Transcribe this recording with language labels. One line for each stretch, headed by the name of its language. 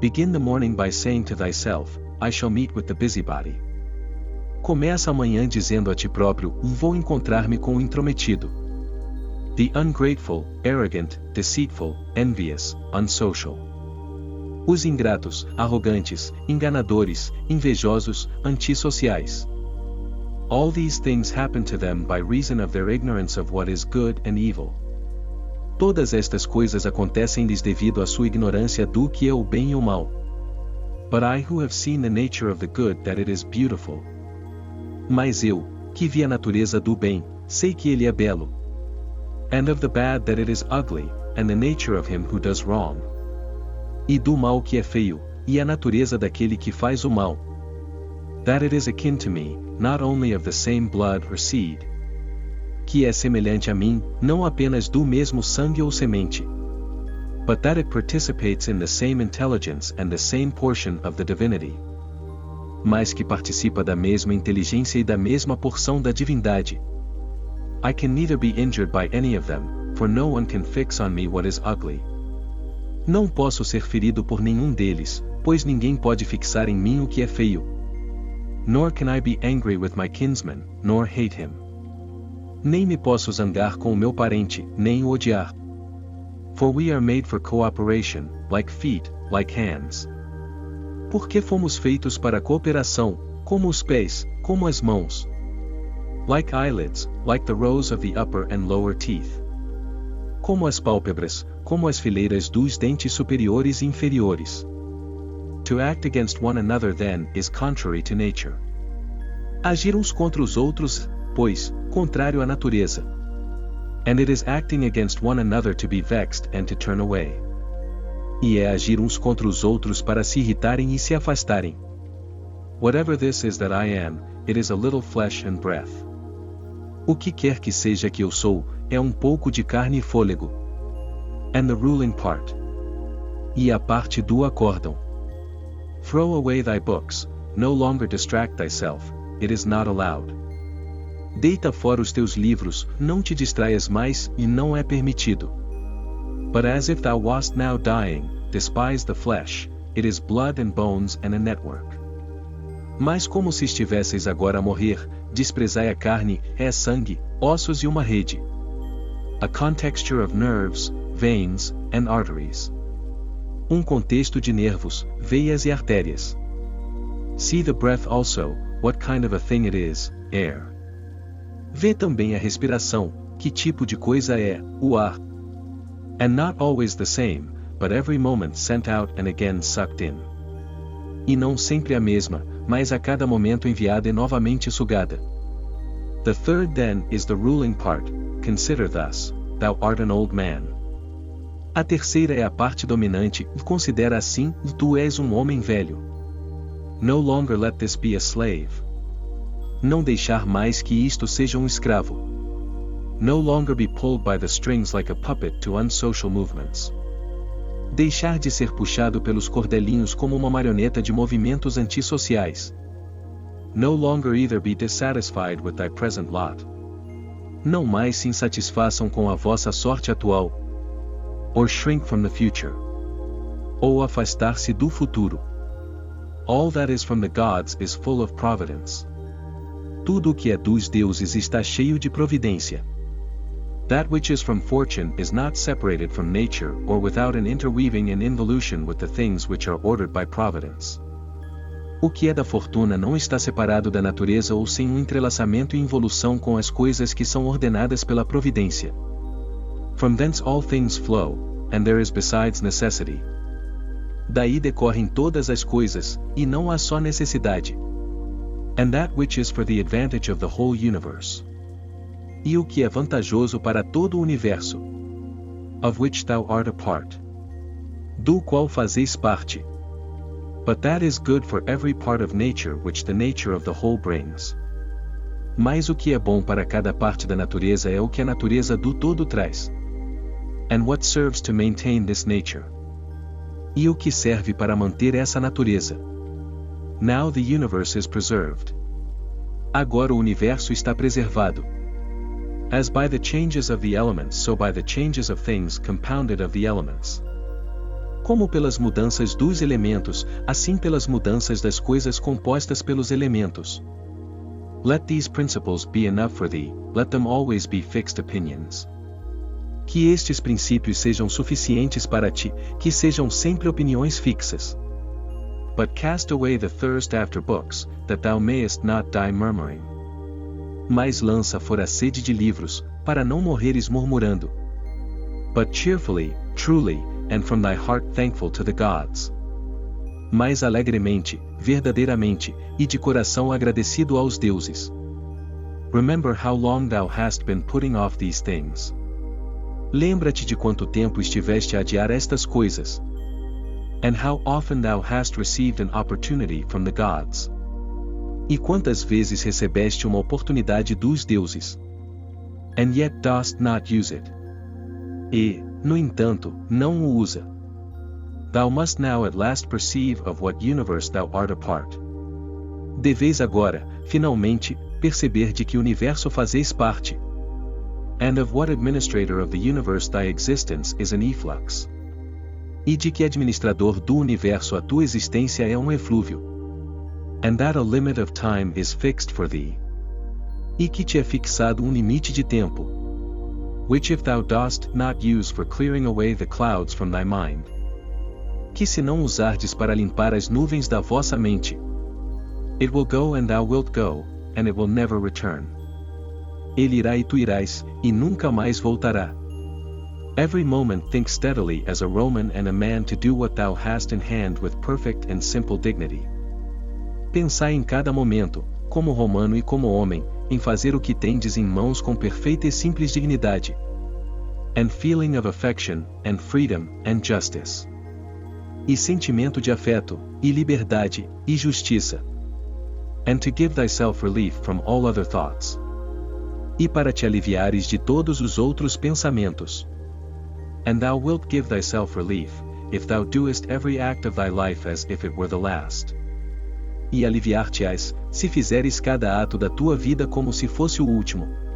English: Begin the morning by saying to thyself, I shall meet with the busybody.
Portuguese: Começa a manhã dizendo a ti próprio, vou encontrar-me com o intrometido.
English: The ungrateful, arrogant, deceitful, envious, unsocial.
Portuguese: Os ingratos, arrogantes, enganadores, invejosos, antissociais.
English: All these things happen to them by reason of their ignorance of what is good and evil.
Portuguese: Todas estas coisas acontecem-lhes devido à sua ignorância do que é o bem e o mal.
English: But I who have seen the nature of the good that it is beautiful.
Portuguese: Mas eu, que vi a natureza do bem, sei que ele é belo.
English: And of the bad that it is ugly, and the nature of him who does wrong.
Portuguese: E do mal que é feio, e a natureza daquele que faz o mal.
English: That it is akin to me, not only of the same blood or seed.
Portuguese: Que é semelhante a mim, não apenas do mesmo sangue ou semente.
English: But that it participates in the same intelligence and the same portion of the divinity.
Portuguese: Mas que participa da mesma inteligência e da mesma porção da divindade.
English: I can neither be injured by any of them, for no one can fix on me what is ugly.
Portuguese: Não posso ser ferido por nenhum deles, pois ninguém pode fixar em mim o que é feio.
English: Nor can I be angry with my kinsman, nor hate him.
Portuguese: Nem me posso zangar com o meu parente, nem o odiar.
English: For we are made for cooperation, like feet, like hands.
Portuguese: Porque fomos feitos para cooperação, como os pés, como as mãos.
English: Like eyelids, like the rows of the upper and lower teeth.
Portuguese: Como as pálpebras, como as fileiras dos dentes superiores e inferiores.
English: To act against one another then is contrary to nature.
Portuguese: Agir uns contra os outros, pois, contrário à natureza.
English: And it is acting against one another to be vexed and to turn away.
Portuguese: E é agir uns contra os outros para se irritarem e se afastarem.
English: Whatever this is that I am, it is a little flesh and breath.
Portuguese: O que quer que seja que eu sou, é um pouco de carne e fôlego.
English: And the ruling part.
Portuguese: E a parte do acórdão.
English: Throw away thy books, no longer distract thyself, it is not allowed.
Portuguese: Deita fora os teus livros, não te distraias mais, e não é permitido.
English: But as if thou wast now dying, despise the flesh, it is blood and bones and a network.
Portuguese: Mas como se estivesseis agora a morrer, desprezai a carne, é sangue, ossos e uma rede.
English: A contexture of nerves, veins, and arteries.
Portuguese: Um contexto de nervos, veias e artérias.
English: See the breath also, what kind of a thing it is, air.
Portuguese: Vê também a respiração, que tipo de coisa é, o ar.
English: And not always the same, but every moment sent out and again sucked in.
Portuguese: E não sempre a mesma, mas a cada momento enviada e novamente sugada.
English: The third then is the ruling part, consider thus, thou art an old man.
Portuguese: A terceira é a parte dominante, considera assim, tu és um homem velho.
English: No longer let this be a slave.
Portuguese: Não deixar mais que isto seja um escravo.
English: No longer be pulled by the strings like a puppet to unsocial movements.
Portuguese: Deixar de ser puxado pelos cordelinhos como uma marioneta de movimentos antissociais.
English: No longer either be dissatisfied with thy present lot.
Portuguese: Não mais se insatisfaçam com a vossa sorte atual.
English: Or shrink from the future.
Portuguese: Ou afastar-se do futuro.
English: All that is from the gods is full of providence.
Portuguese: Tudo o que é dos deuses está cheio de providência.
English: That which is from fortune is not separated from nature or without an interweaving and involution with the things which are ordered by providence.
Portuguese: O que é da fortuna não está separado da natureza ou sem um entrelaçamento e involução com as coisas que são ordenadas pela providência.
English: From thence all things flow, and there is besides necessity.
Portuguese: Daí decorrem todas as coisas, e não há só necessidade.
English: And that which is for the advantage of the whole universe.
Portuguese: E o que é vantajoso para todo o universo.
English: Of which thou art a part.
Portuguese: Do qual fazes parte.
English: But that is good for every part of nature which the nature of the whole brings.
Portuguese: Mas o que é bom para cada parte da natureza é o que a natureza do todo traz.
English: And what serves to maintain this nature.
Portuguese: E o que serve para manter essa natureza.
English: Now the universe is preserved.
Portuguese: Agora o universo está preservado.
English: As by the changes of the elements, so by the changes of things compounded of the elements.
Portuguese: Como pelas mudanças dos elementos, assim pelas mudanças das coisas compostas pelos elementos.
English: Let these principles be enough for thee, let them always be fixed opinions.
Portuguese: Que estes princípios sejam suficientes para ti, que sejam sempre opiniões fixas.
English: But cast away the thirst after books, that thou mayest not die murmuring.
Portuguese: Mas lança fora a sede de livros, para não morreres murmurando.
English: But cheerfully, truly, and from thy heart thankful to the gods.
Portuguese: Mais alegremente, verdadeiramente, e de coração agradecido aos deuses.
English: Remember how long thou hast been putting off these things.
Portuguese: Lembra-te de quanto tempo estiveste a adiar estas coisas.
English: And how often thou hast received an opportunity from the gods.
Portuguese: E quantas vezes recebeste uma oportunidade dos deuses.
English: And yet dost not use it.
Portuguese: E, no entanto, não o usa.
English: Thou must now at last perceive of what universe thou art a part.
Portuguese: Deveis agora, finalmente, perceber de que universo fazes parte.
English: And of what administrator of the universe thy existence is an efflux.
Portuguese: E de que administrador do universo a tua existência é um eflúvio.
English: And that a limit of time is fixed for thee.
Portuguese: E que te é fixado um limite de tempo.
English: Which if thou dost not use for clearing away the clouds from thy mind.
Portuguese: Que se não usardes para limpar as nuvens da vossa mente.
English: It will go and thou wilt go, and it will never return.
Portuguese: Ele irá e tu irás, e nunca mais voltará.
English: Every moment think steadily as a Roman and a man to do what thou hast in hand with perfect and simple dignity.
Portuguese: Pensai em cada momento, como romano e como homem, em fazer o que tendes em mãos com perfeita e simples dignidade.
English: And feeling of affection, and freedom, and justice.
Portuguese: E sentimento de afeto, e liberdade, e justiça.
English: And to give thyself relief from all other thoughts.
Portuguese: E para te aliviares de todos os outros pensamentos.
English: And thou wilt give thyself relief, if thou doest every act of thy life as if it were the last.
Portuguese: E aliviar-te-ás, se fizeres cada ato da tua vida como se fosse o último.